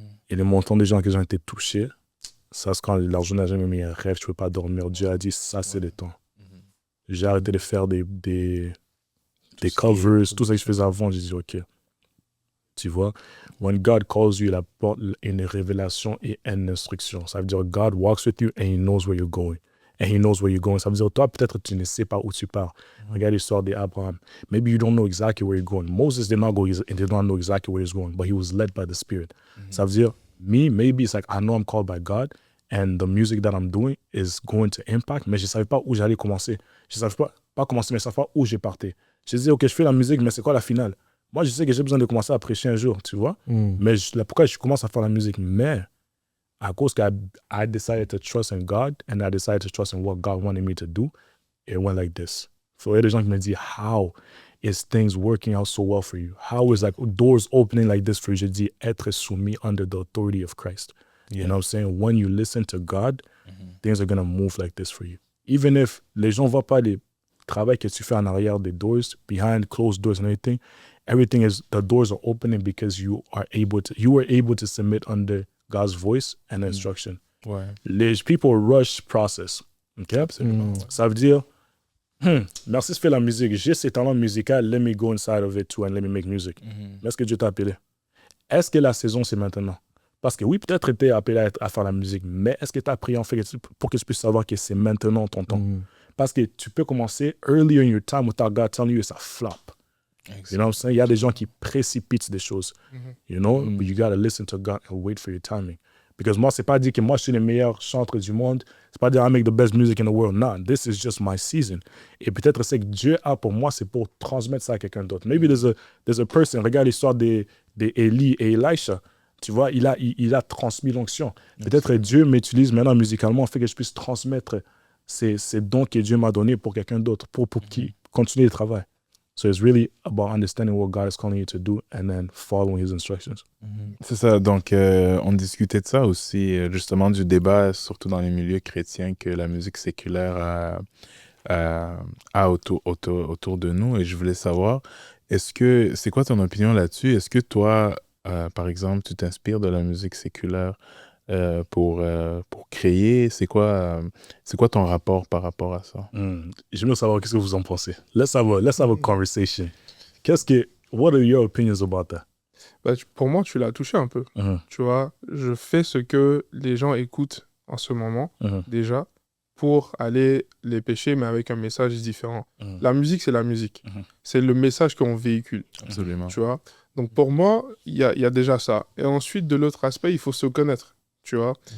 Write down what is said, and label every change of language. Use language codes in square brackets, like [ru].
[fr] Et le montant des gens qui ont été touchés, ça, c'est quand la journée a jamais mis un rêve, tu ne peux pas dormir. Dieu a dit, ça, c'est le temps. J'ai arrêté de faire des covers, tout ça que je faisais avant. J'ai dit, OK. Tu vois, [en] when God calls you, [fr] il apporte une révélation et une instruction. Ça veut dire, [en] God walks with you and he knows where you're going. And he knows where you're going. [fr] Ça veut dire, toi, peut-être, tu ne sais pas où tu pars. Regarde l'histoire d'Abraham. [en] Maybe you don't know exactly where you're going. Moses did not know exactly where he's going, but he was led by the Spirit. [fr] Ça veut dire, [en] maybe it's like, I know I'm called by God, and the music that I'm doing is going to impact, [fr] mais je ne savais pas où j'allais commencer. Je ne savais pas commencer, mais je ne savais pas où j'ai parté. Je disais, OK, je fais la musique, mais c'est quoi la finale? Moi, je sais que j'ai besoin de commencer à prêcher un jour, tu vois? Mais pourquoi je commence à faire la musique? Mais à cause que [en] I decided to trust in God and I decided to trust in what God wanted me to do, it went like this. So, [fr] il y a des gens qui me disent, [en] how is things working out so well for you? How is like doors opening like this for you? [fr] Je dis, être soumis [en] under the authority of Christ. You know what I'm saying? When you listen to God, things are going to move like this for you. Even if [fr] les gens ne voient pas le travail que tu fais en arrière des [en] doors, behind closed doors and everything is, the doors are opening because you were able to submit under God's voice and instruction. [fr] Ouais. [en] Les people rush process. OK? [fr] Absolument. Ça veut dire, merci de faire la musique. J'ai ces talents musicaux. [en] Let me go inside of it too and let me make music. [fr] Mais est-ce que Dieu t'a appelé? Est-ce que la saison, c'est maintenant? Parce que oui, peut-être tu es appelé à faire la musique, mais est-ce que tu as prié en fait pour que tu puisses savoir que c'est maintenant ton temps? Parce que tu peux commencer [en] earlier in your time without God telling you, [fr] et ça flop. Exactement. [en] You know what I'm saying? [fr] Il y a des gens qui précipitent des choses. [en] You know? But you got to listen to God and wait for your timing. [fr] Because moi, c'est pas dire que moi, je suis le meilleur chanteur du monde. C'est pas dire [en] I make the best music in the world. No, this is just my season. [fr] Et peut-être ce que Dieu a pour moi, c'est pour transmettre ça à quelqu'un d'autre. [en] Maybe there's a person. [fr] Regarde l'histoire d'Élie et Elisha. Tu vois, il a transmis l'onction. Peut-être Dieu m'utilise maintenant musicalement, fait que je puisse transmettre ces dons que Dieu m'a donnés pour quelqu'un d'autre, pour qu'il continue le travail. [en] So it's really about understanding what God is calling you to do and then following his instructions. [fr] C'est ça. Donc, on discutait de ça aussi, justement, du débat, surtout dans les milieux chrétiens, que la musique séculaire a autour de nous. Et je voulais savoir, c'est quoi ton opinion là-dessus? Est-ce que toi, par exemple, tu t'inspires de la musique séculaire pour créer? C'est quoi ton rapport par rapport à ça? J'aimerais savoir qu'est-ce que vous en pensez. [en] Let's have a conversation. What are your opinions about that? [fr] Bah, pour moi, tu l'as touché un peu. Tu vois, je fais ce que les gens écoutent en ce moment, déjà, pour aller les pêcher, mais avec un message différent. La musique, c'est la musique. C'est le message qu'on véhicule. Absolument. Tu vois? Donc, pour moi, il y a déjà ça. Et ensuite, de l'autre aspect, il faut se connaître. Tu vois?